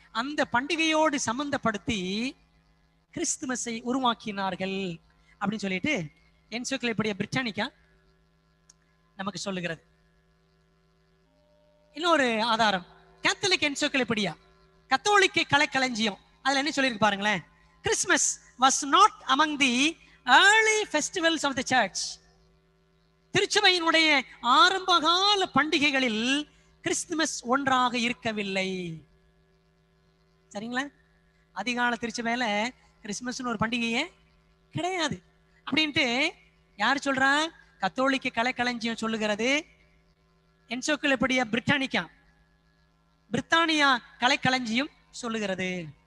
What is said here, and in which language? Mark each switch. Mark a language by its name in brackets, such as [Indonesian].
[Tamil] அந்த பண்டிகையோடு சம்பந்தப்படுத்தி கிறிஸ்துமஸை உருவாக்கினார்கள் அப்படின்னு சொல்லிட்டு என்சைக்ளோபீடியா பிரிட்டானிகா நமக்கு சொல்லுகிறது. இன்னொரு ஆதாரம், கேத்தலிக் என்சைக்ளோபீடியா, கத்தோலிக்க கலைக்களஞ்சியம், அதுல என்ன சொல்லியிருக்கு பாருங்களேன். [English] Christmas was not among the early festivals of the church. [Tamil] திருச்சபையினுடைய ஆரம்பகால பண்டிகைகளில் கிறிஸ்துமஸ் ஒன்றாக இருக்கவில்லை. சரிங்களா? அதிகால திருச்சபையில கிறிஸ்துமஸ்னு ஒரு பண்டிகையே கிடையாது அப்படின்ட்டு யார் சொல்றா? கத்தோலிக்க கலைக்களஞ்சியம் சொல்லுகிறது. என்சைக்ளோபீடியா பிரித்தானியா கலைக்களஞ்சியம் சொல்லுகிறது.